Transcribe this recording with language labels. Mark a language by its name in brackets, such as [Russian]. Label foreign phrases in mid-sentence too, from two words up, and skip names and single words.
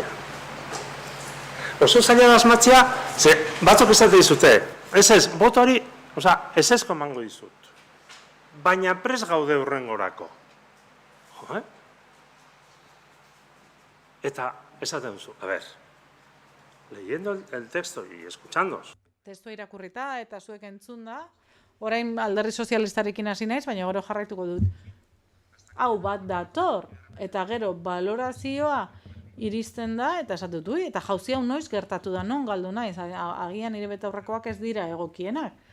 [Basque] Oso zaila da asmatzea, ze batzuk esate dizute, ez, boto hori, ez emango dizut. Baina pres gaude hurrengorako. Eta esaten duzu, [Spanish] a ver, leyendo el texto y escuchándos. [Basque] Testua irakurrita eta zuek entzun da, orain alderdi sozialistarekin hasi naiz, baina gero jarraituko dut. Hau bat dator, eta gero balorazioa iristen da, eta esatut, eta jauzi hau noiz gertatu da, non galdu naiz, agian nire betaurrekoak ez dira egokienak.